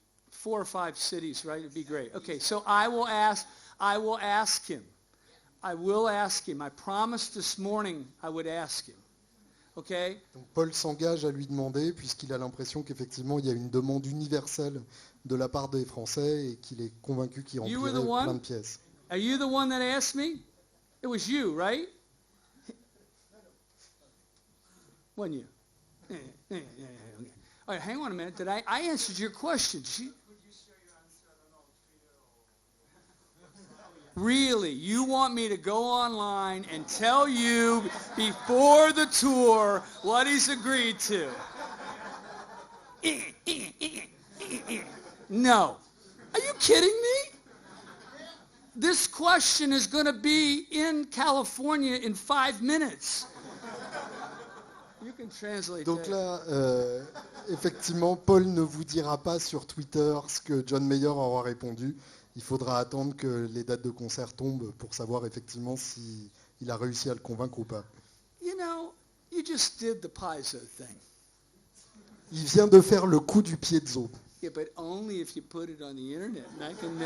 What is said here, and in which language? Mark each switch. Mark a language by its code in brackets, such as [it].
[en] 4 or 5 cities, right? It'd be great. Okay, so I will ask him. I promised this morning I would ask him. Okay? [fr] Donc Paul s'engage à lui demander, puisqu'il a l'impression qu'effectivement il y a une demande universelle de la part des Français et qu'il est convaincu qu'il remplirait plein de pièces. [en] Are you the one that asked me? It was you, right? Wasn't you? Yeah. Okay. All right, hang on a minute. Did I answered your question? Really? You want me to go online and tell you before the tour what he's agreed to? No. Are you kidding me? This question is going to be in California in 5 minutes. You can translate [fr] Donc [en] that. [fr] là, effectivement, Paul ne vous dira pas sur Twitter ce que John Mayer aura répondu. Il faudra attendre que les dates de concert tombent pour savoir effectivement s'il a réussi à le convaincre ou pas. [en] You know, you just did the piezo thing. [fr] Il vient de faire le coup du piezo. [en] Yeah, but only if you put it on the internet, and I can know.